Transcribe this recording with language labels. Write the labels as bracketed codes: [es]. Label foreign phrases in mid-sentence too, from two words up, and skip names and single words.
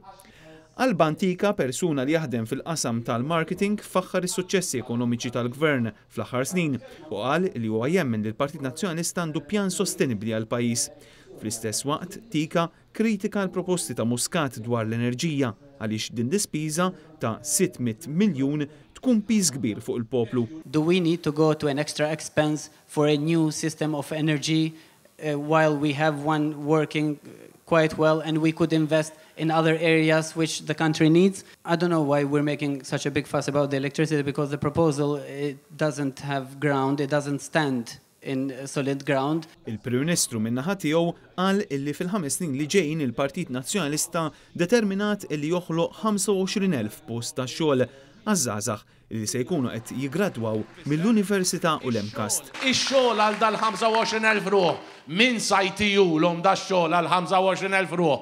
[mt] Alba Antika, persuna li jaħdem fil-qasam tal-marketing, faħħar is-suċċessi ekonomiċi tal-Gvern fl-aħħar snin u qal li huwa jemmen li l-Partit Nazzjonalista għandu pjan sostenibbli għall pajjiż. Fl-istess waqt, Tika kritika l-proposti ta' Muscat dwar l-enerġija għaliex din dispiża ta' 600 miljun tkun piż kbir fuq il-poplu. [en] Do we need to go to an extra expense for a new system of energy while we have one working quite well and we could invest in other areas which the country needs? I don't know why we're making such a big fuss about the electricity because the proposal doesn't have ground, it doesn't stand in solid ground. [mt] Il-Prim Ministru min-naħa tiegħu qal illi fil-5 snin li ġejjin il-Partit Nazzjonalista determinat illi joħloq 25,000 post ta' xogħol għaż-żgħażagħ li se jkunu qed jiggradwaw mill-Università u l-Emkast. Ix-xogħol għal dal-25,000 ruħ min sajtijulhom dax-xogħol għal 25,000 ruħ.